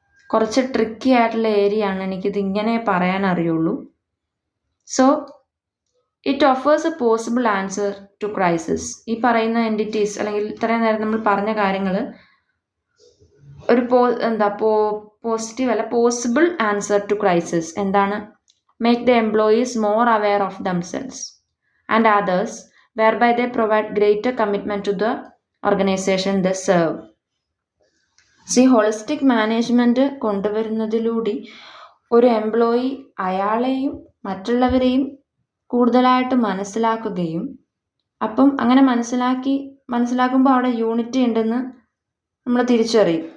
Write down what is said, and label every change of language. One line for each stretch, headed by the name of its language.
Malayalam: കുറച്ച് ട്രിക്കി ആയിട്ടുള്ള ഏരിയ ആണ്, എനിക്കിത് ഇങ്ങനെ പറയാൻ അറിയുള്ളൂ.
English: So it offers a possible answer to crisis.
Malayalam: ഈ പറയുന്ന എൻറ്റിറ്റീസ് അല്ലെങ്കിൽ ഇത്രയും നേരം നമ്മൾ പറഞ്ഞ കാര്യങ്ങൾ ഒരു പോസിറ്റീവ് അല്ല,
English: Possible answer to crisis.
Malayalam: എന്താണ്?
English: Make the employees more aware of themselves and others whereby they provide greater commitment to the organization they serve.
Malayalam: Holistic management കൊണ്ടുവരുന്നതിലൂടെ ഒരു എംപ്ലോയി അയാളെയും മറ്റുള്ളവരെയും കൂടുതലായിട്ട് മനസ്സിലാക്കുകയും, അപ്പം അങ്ങനെ മനസ്സിലാക്കുമ്പോൾ അവിടെ യൂണിറ്റി ഉണ്ടെന്ന് നമ്മൾ തിരിച്ചറിയും.